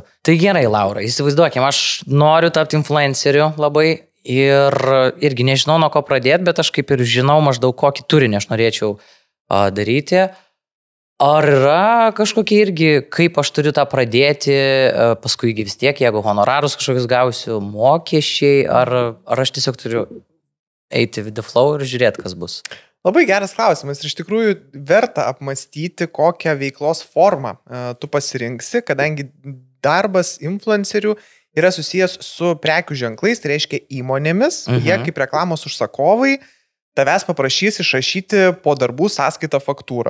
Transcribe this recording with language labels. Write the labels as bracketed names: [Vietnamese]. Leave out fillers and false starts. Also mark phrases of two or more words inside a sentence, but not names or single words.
[Lithuanian] Tai gerai, Laura, įsivaizduokim, aš noriu tapti influenceriu labai ir irgi nežinau, nuo ko pradėti, bet aš kaip ir žinau maždaug kokį turinį aš norėčiau daryti. Ar yra kažkokie irgi, kaip aš turiu tą pradėti, paskui vis tiek, jeigu honorarus kažkokius gausiu, mokesčiai, ar aš tiesiog turiu eiti [English] with the flow [Lithuanian] ir žiūrėti, kas bus? Labai geras klausimas ir iš tikrųjų verta apmastyti, kokią veiklos formą tu pasirinksi, kadangi darbas influencerių yra susijęs su prekių ženklais, tai reiškia įmonėmis, jie kaip reklamos užsakovai tavęs paprašys išrašyti po darbų sąskaitą faktūrą.